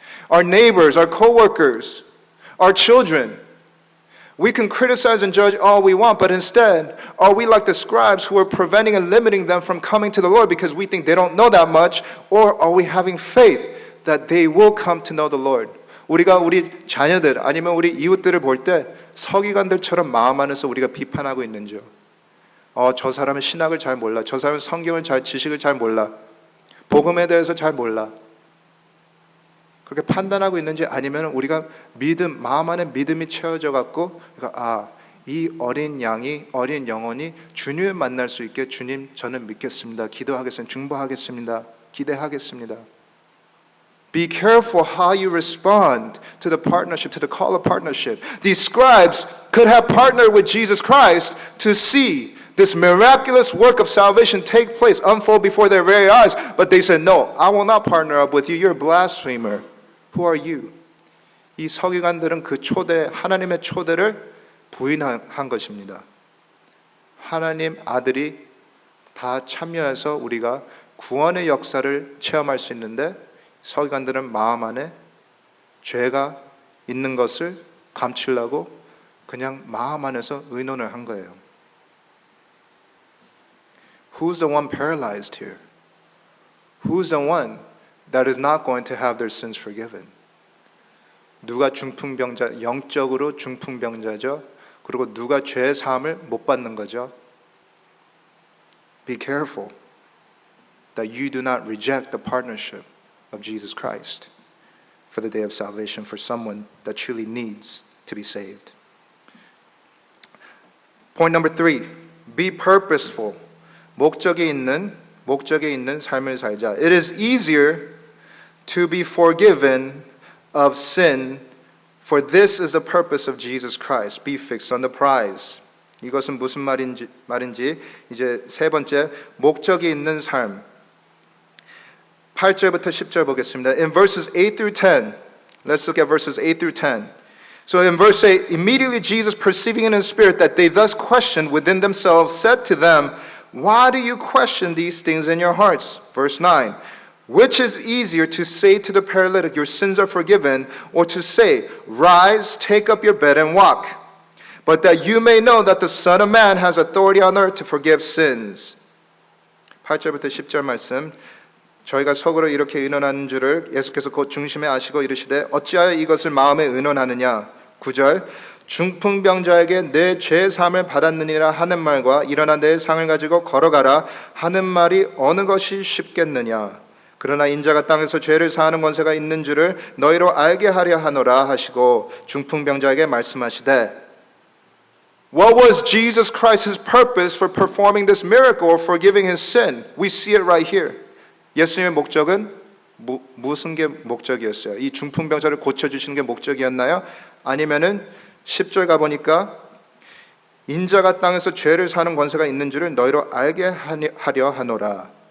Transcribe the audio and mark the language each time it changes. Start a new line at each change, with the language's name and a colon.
English: Our neighbors, our co-workers, our children. We can criticize and judge all we want, but instead, are we like the scribes who are preventing and limiting them from coming to the Lord because we think they don't know that much? Or are we having faith that they will come to know the Lord?
Korean: 우리가 우리 자녀들 아니면 우리 이웃들을 볼 때 서기관들처럼 마음 안에서 우리가 비판하고 있는지요? 저 사람은 신학을 잘 몰라. 저 사람은 성경을 지식을 잘 몰라. 복음에 대해서 잘 몰라. 그렇게 판단하고 있는지, 아니면 우리가 마음 안에 믿음이 채워져 갖고 이 어린 영혼이 주님을 만날 수 있게 주님 저는 믿겠습니다. 기도하겠습니다. 중보하겠습니다. 기대하겠습니다.
English: Be careful how you respond to the partnership, to the call of partnership. These scribes could have partnered with Jesus Christ to see this miraculous work of salvation take place, unfold before their very eyes. But they said, no, I will not partner up with you. You're a blasphemer. Who are you?
Korean: 이 서기관들은 그 하나님의 초대를 부인한 것입니다. 하나님 아들이 다 참여해서 우리가 구원의 역사를 체험할 수 있는데 서기관들은 마음 안에 죄가 있는 것을 감추려고 그냥 마음 안에서 의논을 한 거예요.
English: Who's the one paralyzed here? Who's the one that is not going to have their sins forgiven?
Korean: 누가 중풍병자, 영적으로 중풍병자죠? 그리고 누가 죄 사함을 못 받는 거죠?
English: Be careful that you do not reject the partnership of Jesus Christ for the day of salvation for someone that truly needs to be saved. Point number 3. Be purposeful.
Korean: 목적이 있는 삶을 살자.
English: It is easier to be forgiven of sin, for this is the purpose of Jesus Christ. Be fixed on the prize.
Korean: 이것은 무슨 말인지 이제 세 번째, 목적이 있는 삶. 8절부터 10절 보겠습니다.
English: In verses 8 through 10, let's look at verses 8 through 10. So in verse 8, immediately Jesus, perceiving in his spirit that they thus questioned within themselves, said to them, why do you question these things in your hearts? Verse 9, which is easier to say to the paralytic, your sins are forgiven, or to say, rise, take up your bed and walk? But that you may know that the Son of Man has authority on earth to forgive sins.
Korean: 8절부터 10절 말씀. 저희가 속으로 이렇게 의논하는 줄을 예수께서 곧 중심에 아시고 이르시되 어찌하여 이것을 마음에 의논하느냐. 9절 중풍병자에게 내 죄 사함을 받았느니라 하는 말과 일어나 내 상을 가지고 걸어가라 하는 말이 어느 것이 쉽겠느냐. 그러나 인자가 땅에서 죄를 사하는 권세가 있는 줄을 너희로 알게 하려 하노라 하시고 중풍병자에게 말씀하시되.
English: What was Jesus Christ's purpose for performing this miracle or forgiving his sin? We see it right here.
Korean: 예수님의 목적은 무슨 게 목적이었어요? 이 중풍병자를 고쳐주시는 게 목적이었나요? 아니면은 10절 가보니까 인자가 땅에서 죄를 사는 권세가 있는 줄을 너희로 알게 하려 하노라.